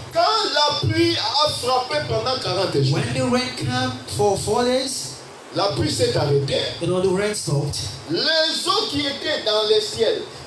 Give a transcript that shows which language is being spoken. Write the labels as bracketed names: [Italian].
[French] Quand la pluie a frappé pendant 40 jours, [English] When the rain came for 4 days, [French] la pluie s'est arrêtée. [English] and all the rain stopped. [French] Les eaux qui étaient dans le ciel